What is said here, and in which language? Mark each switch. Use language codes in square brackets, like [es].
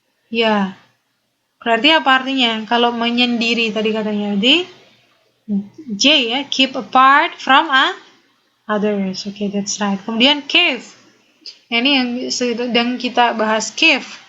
[id] Ya. Berarti apa artinya? Kalau menyendiri tadi katanya. Jadi J ya, [en] keep apart from others. Okay, that's right. [id] Kemudian [en] cave. [id] Nah, ini yang sedang kita bahas, cave.